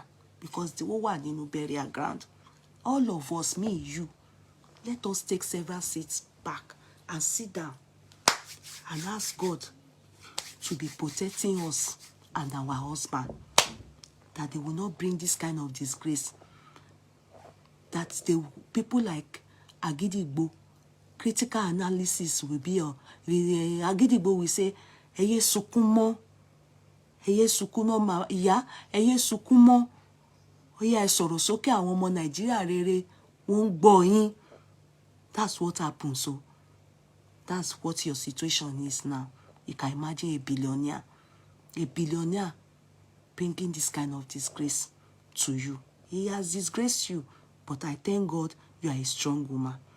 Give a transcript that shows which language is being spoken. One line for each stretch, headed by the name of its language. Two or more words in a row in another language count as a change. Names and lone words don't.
English: Because the whole one, burial ground. All of us, me, you, let us take several seats back and sit down and ask God to be protecting us and our husband, that they will not bring this kind of disgrace. That the people like Agidigbo, critical analysis will be Agidigbo will say,
Yoruba: Eye sukumo, ma iya, eye sukumo, oya sọ̀rọ̀ sókè àwọn ọmọ Nàìjíríà rere, wọ́n gbọ́ yín.
English: That's what happens. So that's what your situation is now. You can imagine a billionaire bringing this kind of disgrace to you. He has disgraced you, but I thank God you are a strong woman.